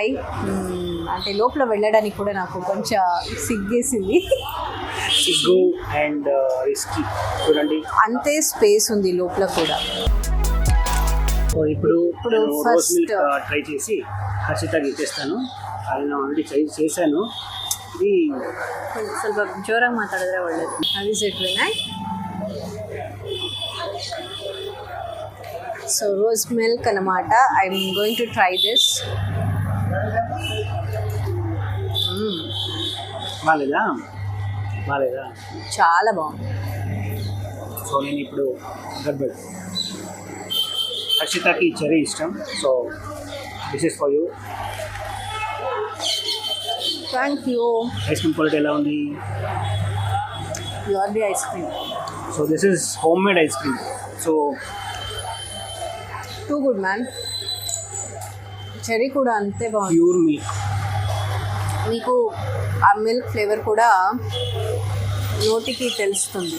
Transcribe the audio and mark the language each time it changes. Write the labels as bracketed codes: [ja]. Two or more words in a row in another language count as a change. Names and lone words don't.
[te] అంటే లోపల వెళ్ళడానికి కూడా నాకు కొంచెం సిగ్గేసింది. సిగ్గు అండ్ రిస్కీ. చూడండి, అంతే స్పేస్ ఉంది లోపల కూడా. సో ఇప్పుడు first- [en] rose milk [te] ట్రై చేసి హర్షితకి ఇచ్చేస్తాను. అది నేను ఆల్రెడీ ట్రై చేశాను. ఇది [kn] ಸ್ವಲ್ಪ ಜೋರಾಗಿ ಮಾತಾಡಿದ್ರೆ ಒಳ್ಳೇದು. ಅದು ಇಟ್ ವಿನಯ್. [te] సో [en] rose milk [te] అన్నమాట. [en] I'm going to try this. [te] బాగాలేదా? బాగాలేదా? చాలా బాగుంది. సో నేను ఇప్పుడు గడ్బడ్. హర్షితకి చెరీ ఇష్టం, సో [en] this is for you. thank you. ice cream quality [te] ఎలా ఉంది? [en] pure the ice cream. సో this is home made ice cream. సో too good man. [te] చెరీ కూడా అంతే బాగుంది. [en] pure milk. [te] మీకు ఆ [en] milk flavour [te] కూడా నోటికి తెలుస్తుంది.